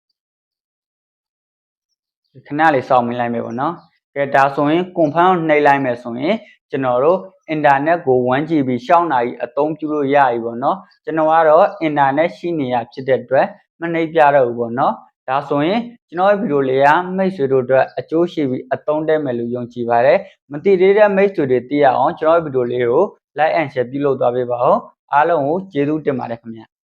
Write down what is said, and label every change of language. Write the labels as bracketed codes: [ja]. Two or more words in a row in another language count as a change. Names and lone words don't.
[my] ခဏလေးစောင့်ပေးလိုက်မယ်ပေါ့နော်ဒါဆိုရင် confirm နှိပ်လိုက်မယ်ဆိုရင်ကျွန်တော်တို့ internet ကို 1GB ရှောင်းနိုင်အသုံးပြုလို့ရပြီပေါ့နော်ကျွန်တော်ကတော့ internet ရှိနေရဖြစ်တဲ့အတွက်မနှိပ်ပြတော့ဘူးပေါ့နော်ဒါဆိုရင်ကျွန်တော်ရဲ့ဗီဒီယိုလေးကမိတ်ဆွေတို့အတွက်အကျိုးရှိပြီးအသုံးတဲ့မယ်လို့ယုံကြည်ပါတယ်မသိသေးတဲ့မိတ်ဆွေတွေသိရအောင်ကျွန်တော်ရဲ့ဗီဒီယိုလေးကို [en] like and share [my] ပြုလုပ်သွားပေးပါဦးအားလုံးကိုကျေးဇူးတင်ပါတယ်ခင်ဗျ